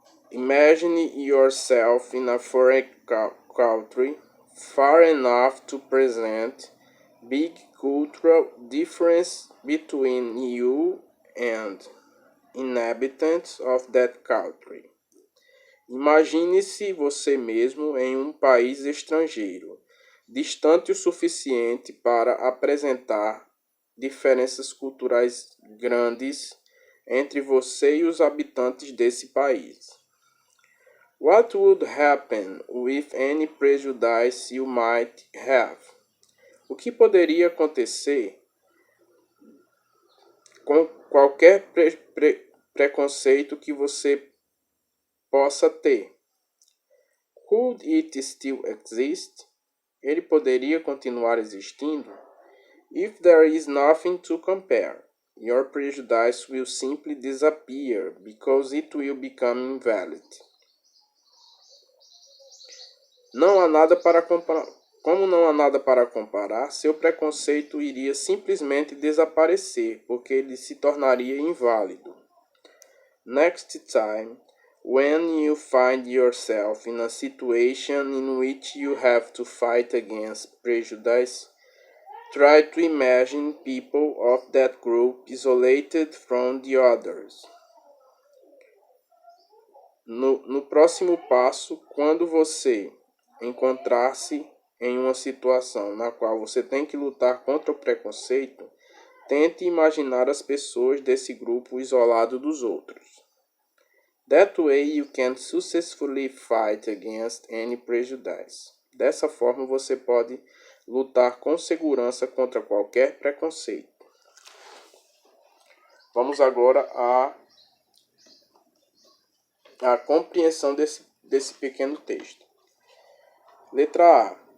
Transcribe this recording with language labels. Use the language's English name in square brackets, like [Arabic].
[English] Imagine yourself in a foreign country, far enough to present big cultural difference between you and inhabitants of that country. [Portuguese] Imagine-se você mesmo em um país estrangeiro, distante o suficiente para apresentar diferenças culturais grandes entre você e os habitantes desse país. [English] What would happen with any prejudice you might have? [Portuguese] O que poderia acontecer com qualquer preconceito que você possa ter? [English] Could it still exist? [Portuguese] Ele poderia continuar existindo? [English] If there is nothing to compare, your prejudice will simply disappear because it will become invalid. [Portuguese] Não há nada para comparar. Como não há nada para comparar, seu preconceito iria simplesmente desaparecer, porque ele se tornaria inválido. [English] Next time, when you find yourself in a situation in which you have to fight against prejudice, try to imagine people of that group isolated from the others. [Portuguese] No próximo passo, quando você encontrar-se em uma situação na qual você tem que lutar contra o preconceito, tente imaginar as pessoas desse grupo isolado dos outros. [English] That way you can successfully fight against any prejudice. [Portuguese] Dessa forma você pode lutar com segurança contra qualquer preconceito. Vamos agora à compreensão desse pequeno texto. Letra A.